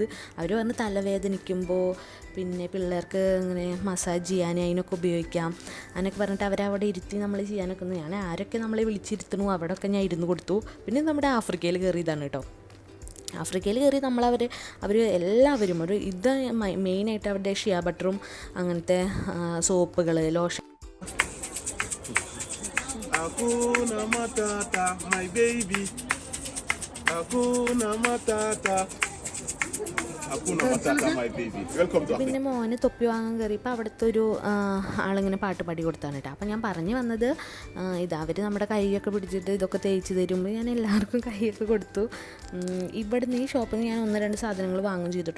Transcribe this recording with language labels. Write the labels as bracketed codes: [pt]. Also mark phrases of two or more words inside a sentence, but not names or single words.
[ml] അവർ പറഞ്ഞ് തലവേദനിക്കുമ്പോൾ പിന്നെ പിള്ളേർക്ക് ഇങ്ങനെ മസാജ് ചെയ്യാൻ അതിനൊക്കെ ഉപയോഗിക്കാം അങ്ങനെയൊക്കെ പറഞ്ഞിട്ട് അവരവിടെ ഇരുത്തി നമ്മൾ ചെയ്യാനൊക്കെ. ഞാൻ ആരൊക്കെ നമ്മളെ വിളിച്ചിരുത്തണു അവിടെയൊക്കെ ഞാൻ ഇരുന്ന് കൊടുത്തു. പിന്നെ നമ്മുടെ ആഫ്രിക്കയിൽ കയറിയതാണ് കേട്ടോ. ആഫ്രിക്കയിൽ കയറി അവർ എല്ലാവരും ഇത് മെയിനായിട്ട് അവരുടെ ഷിയ ബട്ടറും അങ്ങനത്തെ സോപ്പുകൾ, ലോഷൻ. [sw] Hakuna Matata, [en] my baby. [sw] Hakuna Matata. [ml] പിന്നെ മോന് തൊപ്പി വാങ്ങാൻ കയറിയപ്പോൾ അവിടുത്തെ ഒരു ആളിങ്ങനെ പാട്ട് പാടി കൊടുത്താണ് കേട്ടോ. അപ്പോൾ ഞാൻ പറഞ്ഞു വന്നത് അവർ നമ്മുടെ കൈയൊക്കെ പിടിച്ചിട്ട് ഇതൊക്കെ തേച്ച് തരുമ്പോൾ ഞാൻ എല്ലാവർക്കും കൈയൊക്കെ കൊടുത്തു. ഇവിടുന്ന് ഈ ഷോപ്പിൽ നിന്ന് ഞാൻ 1-2 സാധനങ്ങൾ വാങ്ങും ചെയ്തിട്ടോ.